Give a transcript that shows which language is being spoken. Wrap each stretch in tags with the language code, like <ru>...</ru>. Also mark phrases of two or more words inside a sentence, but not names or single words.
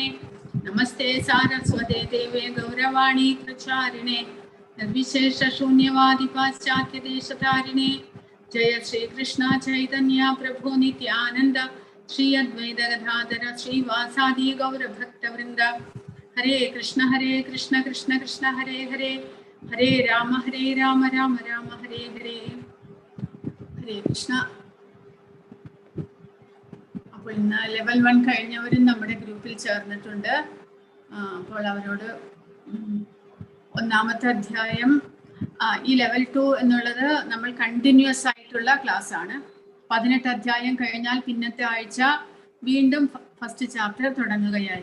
<sa>Namaste Saraswate Deve Gauravani Pracharine Nirvishesha Shunyavadi Paschatya Deshatarine Jaya Shri Krishna Chaitanya Prabhu Nityananda Shri Advaita Gadadhara Shri Vasadi Gaura Bhakta Vrinda Hare Krishna Krishna Krishna Hare Hare Hare Rama Rama Rama Hare Hare Hare Krishna.</sa> <ml>അപ്പോൾ ഇന്ന് ലെവൽ 1 കഴിഞ്ഞവരും നമ്മുടെ ഗ്രൂപ്പിൽ ചേർന്നിട്ടുണ്ട്. അപ്പോൾ അവരോട് ഒന്നാമത്തെ അധ്യായം ഈ ലെവൽ 2 എന്നുള്ളത് നമ്മൾ കണ്ടിന്യൂസ് ആയിട്ടുള്ള ക്ലാസ് ആണ്. 18 അധ്യായം കഴിഞ്ഞാൽ പിന്നത്തെ ആഴ്ച വീണ്ടും</ml> <en>first chapter</en> <ml>തുടങ്ങുകയായി.</ml>